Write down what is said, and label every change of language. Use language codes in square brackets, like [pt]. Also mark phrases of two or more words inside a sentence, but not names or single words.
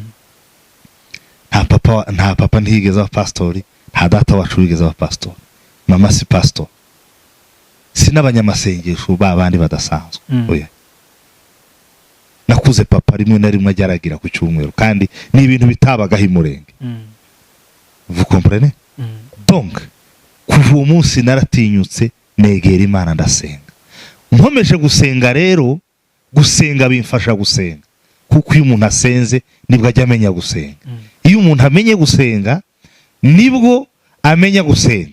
[rw] Nta papa ntiyigeze aba pastori, nta data wacu wigeze aba pastori, mama si pastor, si n'abanyamasengesho babandi badasanzwe. Oya, nakuze papa rimwe na rimwe ajyaragira ku cyumweru kandi ni ibintu bitabagaho imurenge. [fr] Vous comprenez? [rw] Donc kuva uwo munsi naratinyutse negera Imana ndasenga. Nkomeje gusenga rero, gusenga bimfasha gusenga kuko iyo umuntu asenze nibwo ajya amenya gusenga. Iyo umuntu amenye gusenga nibwo amenya gusenga.